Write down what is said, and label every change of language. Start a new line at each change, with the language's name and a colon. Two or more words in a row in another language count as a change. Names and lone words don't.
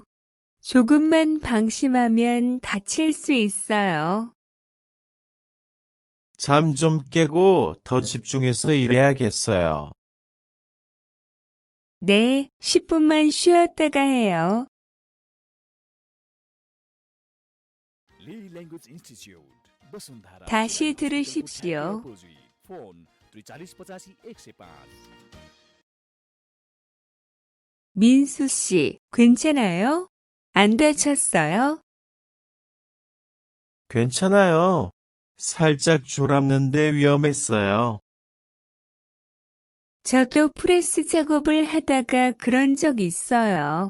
Korean: 조금만 방심하면 다칠 수 있어요. 잠 좀 깨고 더 집중해서 일해야겠어요. 네, 10분만 쉬었다가 해요. Lily Language Institute,
Nepali: वसुंधरा
Korean: 다시
Nepali: चिराई हॉस्पिटल को
Korean: 들으십시오.
Nepali: ठेके अपोजिट, फोन 4385
Korean: 민수 씨, 괜찮아요? 안 다쳤어요? 괜찮아요. 살짝 졸았는데 위험했어요. 저도 프레스 작업을 하다가 그런 적 있어요.